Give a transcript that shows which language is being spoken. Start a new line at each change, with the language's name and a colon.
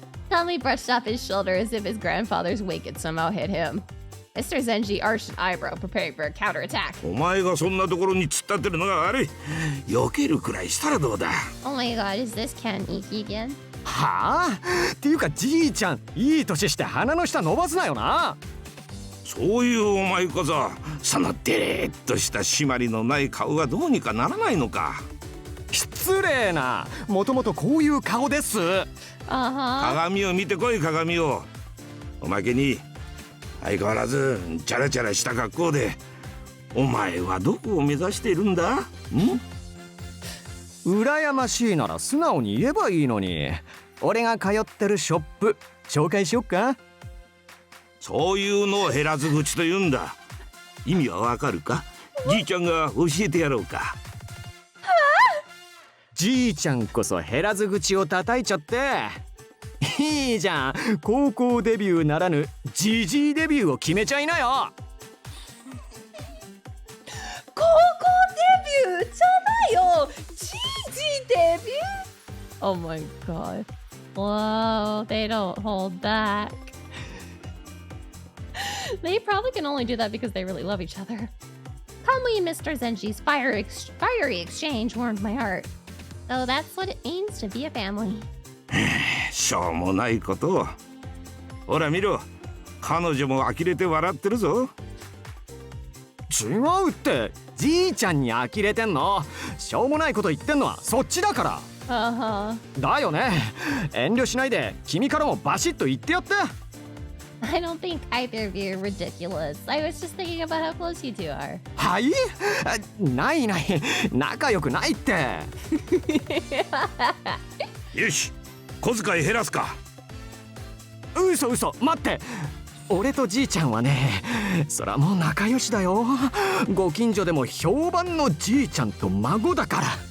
English: Conley brushed off his shoulder as if his grandfather's wink had somehow hit him. Mr. Zenji arched an eyebrow, preparing for a counterattack.
Japanese: お前がそんなところに突っ立ってるのが悪い。避けるくらいしたらどうだ。
English: Oh my god, is this Ken Iki again?
Japanese: はあ？っていうかじいちゃん、いい年して鼻の下伸ばすなよな。そういうお前こそ、そのデレッとした締まりのない顔がどうにかならないのか。失礼な。もともとこういう顔です。鏡を見てこい、鏡を。おまけに相変わらずチャラチャラした格好で、お前はどこを目指しているんだ？羨ましいなら素直に言えばいいのに。俺が通ってるショップ紹介しよっか。そういうのを減らず口と言うんだ。意味はわかるか？じいちゃんが教えてやろうか。じいちゃんこそ減らず口を叩いちゃって。いいじゃん、高校デビューならぬジジイデビューを決めちゃいなよ。高校デビューじゃないよ。ジジデビュー。
English: Oh my god. Whoa, they don't hold back. They probably can only do that because they really love each other. Conley and Mr. Zenji's fiery exchange warmed my heart. Though that's what it means to be a family.
Japanese: しょうもないことを。ほら見ろ、彼女も呆れて笑ってるぞ。違うって、じいちゃんに呆れてんの。しょうもないこと言ってんのはそっちだから。だよね。遠慮しないで君からもバシッと言ってやって。
English: I don't think either of you are ridiculous. I was just thinking about how close you two are.
Japanese: はい？ないない、仲良くないって。よし、小遣い減らすか。嘘嘘、待って。俺とじいちゃんはね、そらもう仲良しだよ。ご近所でも評判のじいちゃんと孫だから。